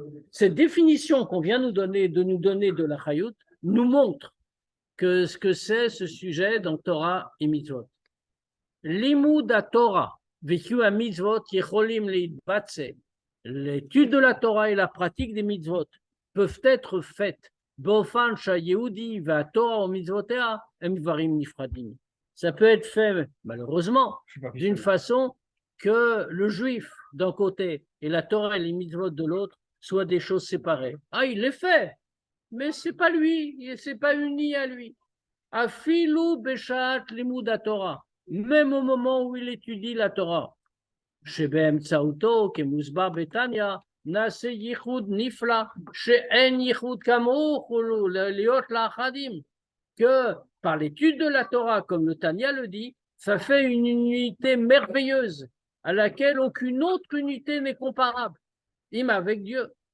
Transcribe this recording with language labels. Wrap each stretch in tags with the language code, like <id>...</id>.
<fr>Cette définition qu'on vient de nous donner de la chayut nous montre que ce que c'est ce sujet dans Torah et Mitzvot. Limud Torah, vécu à mitzvot,</fr> <he>yecholim leitbatse.</he> <fr>L'étude de la Torah et la pratique des mitzvot peuvent être faites</fr> <he>באופן שהיהודי והתורה ומצוותיה הם דברים נפרדים.</he> <fr>Ça peut être fait, malheureusement, d'une façon que le juif d'un côté et la Torah et les mitzvot de l'autre soient des choses séparées. Ah, il les fait, mais c'est pas lui, c'est pas uni à lui.</fr> <he>Afilu beshat limud Torah,</he> <fr>même au moment où il étudie la Torah.</fr> <he>שבאמצעותו, כמוסבר בתניא, נעשה ייחוד נפלא, שאין ייחוד כמוך להיות לאחדים.</he> <fr>Que par l'étude de la Torah, comme le Tanya le dit, ça fait une unité merveilleuse à laquelle aucune autre unité n'est comparable. Im avec Dieu.</fr>